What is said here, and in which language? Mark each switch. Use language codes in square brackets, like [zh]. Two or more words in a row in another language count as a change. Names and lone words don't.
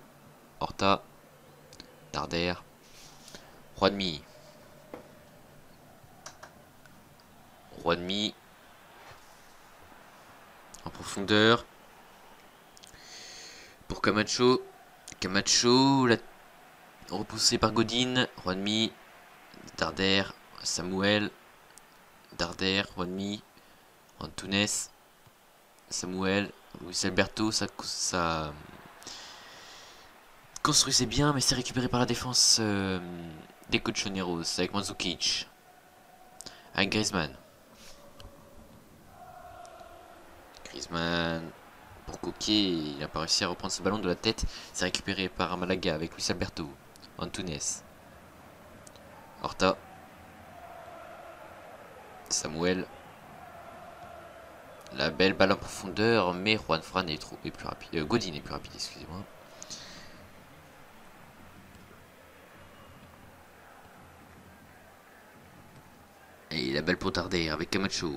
[fr] Horta. Darder. Juanmi. En profondeur. Pour Camacho. Repoussé par Godin. Juanmi. Darder. Samuel. Darder. Juanmi. Antunes. Samuel. Luis Alberto. Ça construisait bien, mais c'est récupéré par la défense des Colchoneros avec Mandzukic. Avec Griezmann. Pour Coquet, il n'a pas réussi à reprendre ce ballon de la tête. C'est récupéré par Malaga avec Luis Alberto. Antunes. Horta. Samuel. La belle balle en profondeur, mais Juan Fran est plus rapide. Godin est plus rapide, excusez-moi. Et la balle pour Darder avec Camacho.